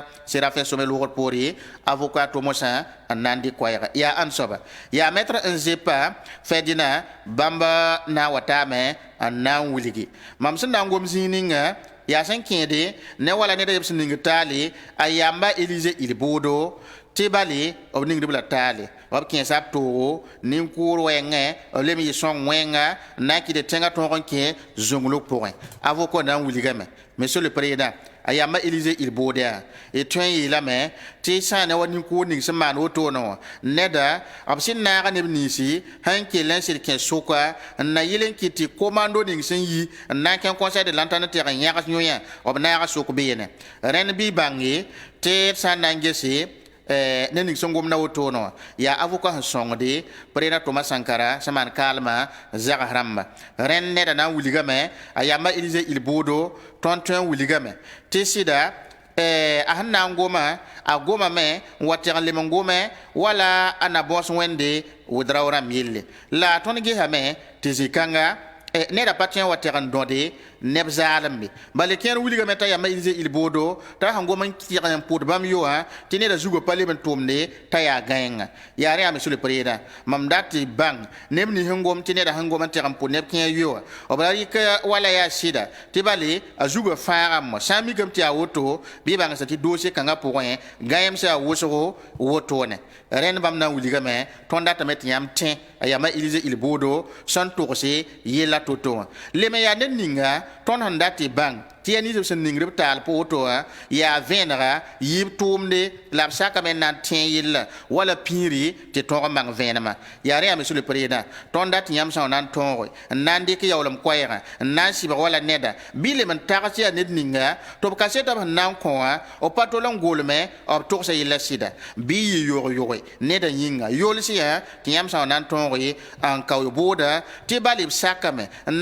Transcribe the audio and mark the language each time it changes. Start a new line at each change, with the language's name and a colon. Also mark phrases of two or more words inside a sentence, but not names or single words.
Mossi: Séraphin Somé logr poore avocat tomosã n na n dɩk koɛɛga yaa ãn soaba yaa maître n zepa fɛdɩna bãmb na n wa taame n na n wilgi mam sẽn na n gom zĩig ninga yaa sẽn kẽede ne wala ned yeb sẽn ning taale a yamba Élysée Ilboodo tɩ bale b ningdb la taale b kẽesa b toogo nin-kʋʋr wɛɛngẽ b lem yɩ sõng wẽnga n na n kɩd tẽngã tõog n kẽ zũnglg pʋgẽ avocat na n wilgame
French: monsieur le président
Mossi: a yamba Élysée Ilboodo yaa y tõe n yeelame tɩ sã ne wa nin-kʋʋr ning sẽn maan wotone wã neda b sẽn naaga neb niisi sẽn kell n sɩd kẽ sʋka n na yɩl n kɩt tɩ commando ning sẽn yi n na n kẽ conseil de l'entente tɛg n yãgs yõ-yã b naaga sʋk beene rẽnd bɩ bãnge tɩ d sã n na n gese ne ning sẽn gomda wotone wã yaa avocat sẽn sõngde président Thomas Sankara sẽn maan kaalmã zags rãmba rẽnd neda na n wilgame a yamba Élysée Ilboodo tõnd tõe n wilgame tɩ sɩda a sẽn na n goma a gomame n wa teg n lem n gome wala a na bõs wẽnde wʋdrao rãmb yelle la tõnd gesame tɩ zĩ-kãnga neda pa tõe n wa teg n dõde neb zaalembe bale kẽer wilgame t'a yamba Élysée Ilboodo t'a sẽn gom n tɩg n pʋd bãmb yoã tɩ neda zugã pa leb n tʋʋmde t'a yaa gãenga yaa rẽ yaa
French: monsieur le président
Mossi: mam dat tɩ bãng neb nins sẽn gom tɩ neda sẽn gom n teg n pʋd neb kẽer yoa b ra rɩk wala yaa sɩda tɩ bale a zugã fãagame sã n mikame tɩ yaa woto bɩ y bãngsa tɩ doose kãngã pʋgẽ gãemsã yaa wʋsgo wotone rẽnd bãmb na n wilgame tõnd datame tɩ yãmb tẽ a yamba Élysée Ilboodo sẽn tʋgse yella to-to wã leme yaa ned ninga tõnd sẽn dat tɩ bãng tɩ yaa nins b sẽn ningd b taal pʋ woto wã yaa vẽenega yɩɩb tʋʋmde la b sakame n na n tẽ yella wala pĩiri tɩ tõog n bãng vẽenemã yaa rẽ yaa
French: monsieur le président
Mossi: tõnd dat tɩ yãmb sã wa na n tõoge n na n dɩk yaoolem koɛɛgã n na n sɩbg wala neda bɩ lem n tags tɩ yaa ned ninga tɩ b kaseta b sẽn na n kõ wã b pa tol n golme b tʋgsa yella sɩda bɩ yɩ yog-yoge neda yĩnga yols yaa tɩ yãmb sã wa na n tõoge n ka booda tɩ bale b sakame n na